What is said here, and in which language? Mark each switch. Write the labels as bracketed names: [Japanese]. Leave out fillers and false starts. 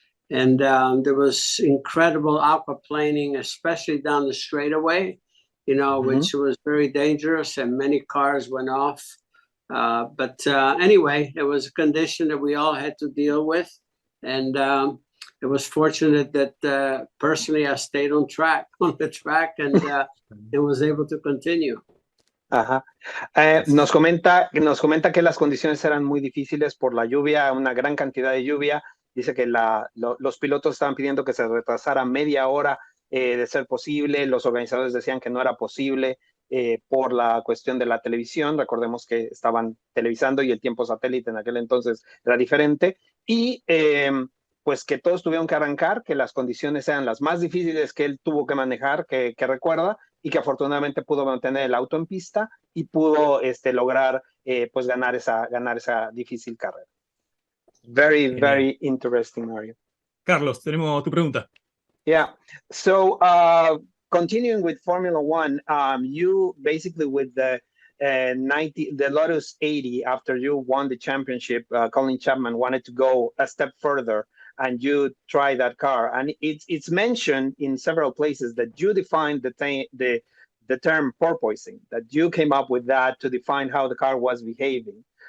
[English] And there was incredible aquaplaning, especially down the straightaway, you know, which was very dangerous and many cars went off. But anyway, it was a condition that we all had to deal with. And it was fortunate that personally I stayed on the track and was able to continue. Ajá. Yes. [Spanish] Nos comenta que las condiciones eran muy difíciles por la lluvia, una gran cantidad de lluvia. Dice que los pilotos estaban pidiendo que se retrasara media hora de ser posible. Los organizadores decían que no era posible por la cuestión de la televisión. Recordemos que estaban televisando y el tiempo satélite en aquel entonces era diferente. Y pues que todos tuvieron que arrancar, que las condiciones eran las más difíciles que él tuvo que manejar, que recuerda, y que afortunadamente pudo mantener el auto en pista y pudo lograr pues ganar esa difícil carrera. [English] Very interesting, Mario. [Spanish] Carlos, tenemos tu pregunta. [English] Yeah. So continuing with Formula One, you basically with the Lotus 80, after you won the championship, Colin Chapman wanted to go a step further, and you try that car. And it's mentioned in several places that you defined the term porpoising, that you came up with that to define how the car was behaving.